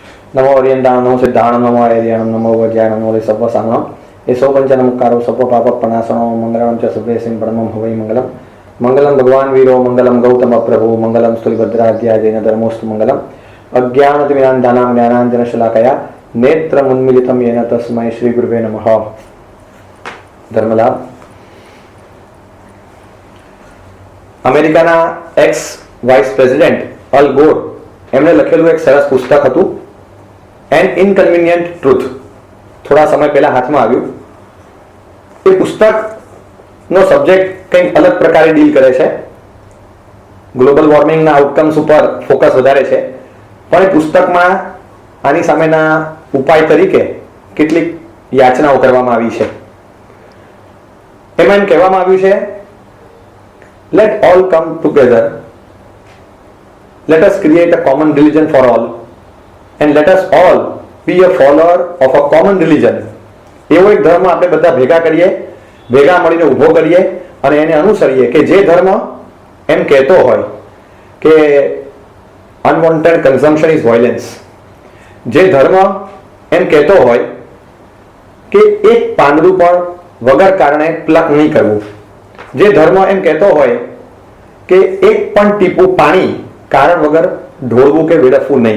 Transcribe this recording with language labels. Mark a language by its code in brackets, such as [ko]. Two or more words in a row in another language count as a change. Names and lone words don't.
[pra] नमो ओरियंटाणं नमो सिद्धाणं नमो आयर्याणं नमो वज्राणं नमो सप्पसांगणं एसो पञ्चनमस्कारो सप्प पापप्रणाशनो मंगलम च सुभेसिं परमं हवै मंगलम मंगलम भगवान वीरो मंगलम गौतम प्रभु मंगलम स्तुतिभद्राद्या जैन धर्मोस्तु मंगलम [sa] अज्ञानतिमिरान्तानां ज्ञानाञ्जनशलाकया नेत्रमुन्मीलितं येन तस्मै श्रीगुरुवे नमः। [gu] धर्मलाभ અમેરિકાના [en] ex vice president [gu] અલ ગોર એમણે લખેલું એક સરસ પુસ્તક હતું એન ઇનકન્વિનિયન્ટ ટ્રુથ, થોડા સમય પહેલા હાથમાં આવ્યું। એ પુસ્તકનો સબ્જેક્ટ કંઈક અલગ પ્રકારે ડીલ કરે છે, ગ્લોબલ વોર્મિંગના આઉટકમ્સ ઉપર ફોકસ વધારે છે, પણ એ પુસ્તકમાં આની સામેના ઉપાય તરીકે કેટલીક યાચનાઓ કરવામાં આવી છે। એમાં એમ કહેવામાં આવ્યું છે, [en] let all come together, let us create a common religion for all, and let us all be a follower of a common religion. [gu] એવો એક ધર્મ આપણે બધા ભેગા કરીએ, ભેગા મળીને ઊભો કરીએ અને એને અનુસરીએ કે જે ધર્મ એમ કહેતો હોય કે [en] unwanted consumption is violence, [gu] જે ધર્મ એમ કહેતો હોય કે એક પાંદડું પણ વગર કારણે પ્લક નહીં કરવું, જે ધર્મ એમ કહેતો હોય કે એક પણ ટીપું પાણી કારણ વગર ઢોળવું કે વેડફવું નહીં।